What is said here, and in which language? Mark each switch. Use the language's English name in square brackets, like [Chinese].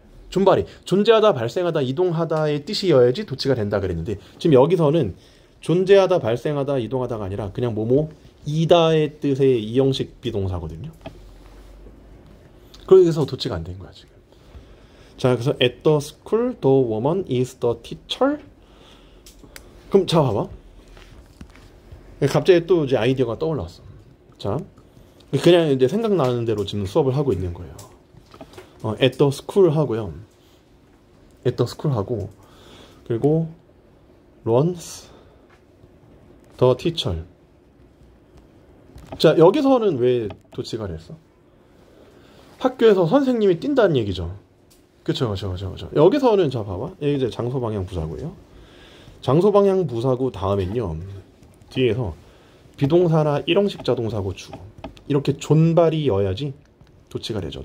[Korean] 존발이 존재하다, 발생하다, 이동하다의 뜻이어야지 도치가 된다 그랬는데 지금 여기서는 존재하다, 발생하다, 이동하다가 아니라 그냥 뭐뭐 이다의 뜻의 이형식 비동사거든요. 그래서 도치가 안 된 거야 지금. [English] 자, 그래서 at the school the woman is the teacher. [Korean] 그럼 자, 봐봐. 갑자기 또 이제 아이디어가 떠올랐어. 자, 그냥 이제 생각나는 대로 지금 수업을 하고 있는 거예요. [English] at the school [Korean] 하고요. [English] at the school [Korean] 하고, 그리고 [English] runs the teacher. [Korean] 자, 여기서는 왜 도치가 됐어? 학교에서 선생님이 뛴다는 얘기죠. 그쵸. 여기서는 자, 봐봐. 여기 이제 장소방향 부사구예요. 장소방향 부사구 다음엔요, 뒤에서 비동사나 일형식 자동사고 주어 이렇게 존발이어야지 도치가 되죠.